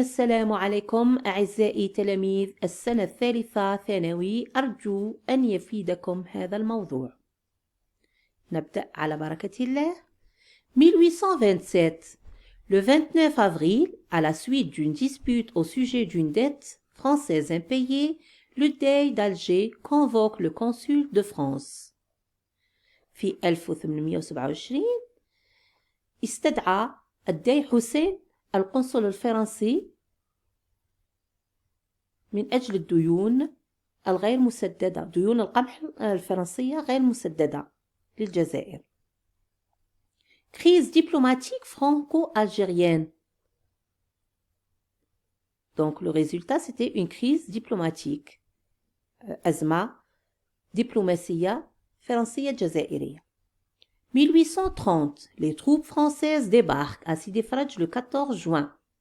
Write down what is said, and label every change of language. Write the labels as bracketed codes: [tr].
[ar] السلام عليكم أعزائي تلاميذ السنة الثالثة ثانوي، أرجو أن يفيدكم هذا الموضوع. نبدأ على بركة الله. 1827. [fr] Le 29 avril, à la suite d'une dispute au sujet d'une dette française impayée, le Dey d'Alger convoque le consul de France. [ar] في 1827 استدعى الدي حسين القنصل الفرنسي من أجل الديون الغير مسددة، ديون القمح الفرنسية غير مسددة للجزائر. [fr] Crise diplomatique franco-algérienne. Donc le résultat c'était une crise diplomatique. [ar] أزمة دبلوماسية فرنسية جزائرية. [fr] 1830. Les troupes françaises débarquent à Sidi Fradj le 14 juin.